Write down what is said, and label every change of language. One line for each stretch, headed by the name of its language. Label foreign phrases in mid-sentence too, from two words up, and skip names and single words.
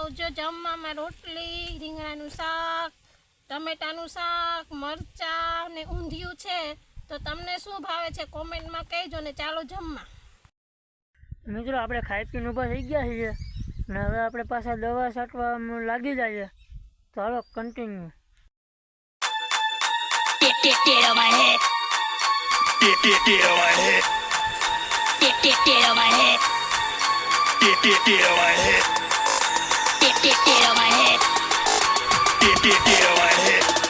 Gujarati: જો જમવામાં રોટલી, રીંગણાનું શાક, ટમેટાનું શાક, મરચાં ને ઊંધિયું છે. તો તમને શું ભાવે છે કોમેન્ટમાં કહેજો ને ચાલો જમવા. મિત્રો આપણે ખાઈ પીને ઊભા થઈ ગયા છીએ ને હવે આપણે પાછા દવા છાંટવા લાગી જઈએ. તો હાલો કન્ટિન્યુ.
English: Get on my head. Get on my head. Get on my head. Get on my head. Get on my head. Get on my head.